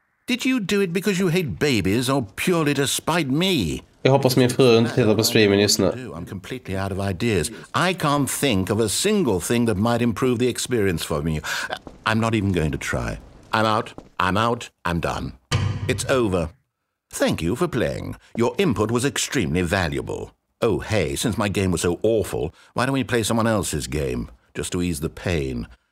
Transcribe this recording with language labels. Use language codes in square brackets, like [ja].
[en] Did you do it because you hate babies or purely to spite me? [sv] Jag hoppas min fru inte tittar på streamen just nu. [en] I'm completely out of ideas. I can't think of a single thing that might improve the experience for me. I'm not even going to try. I'm out. I'm done. It's over. Thank you for playing. Your input was extremely valuable. Oh, hey, since my game was so awful, why don't we play someone else's game, just to ease the pain?